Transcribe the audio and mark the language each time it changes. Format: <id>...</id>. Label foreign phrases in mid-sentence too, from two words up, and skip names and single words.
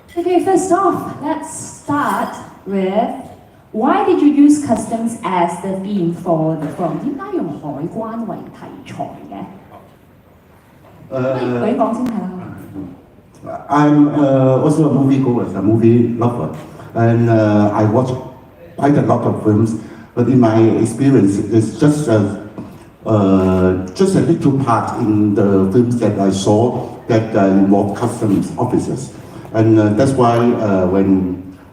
<en>Okay, first off, let's start with why did you use customs as the theme for the film?</en> <yue>點解用海關為題材嘅？不如你講先係啦。</yue> <en>I'm also a movie goer, a movie lover, and I watch quite a lot of films. But in my experience, it's just a little part in the films that I saw that involve customs officers, and that's why when</en>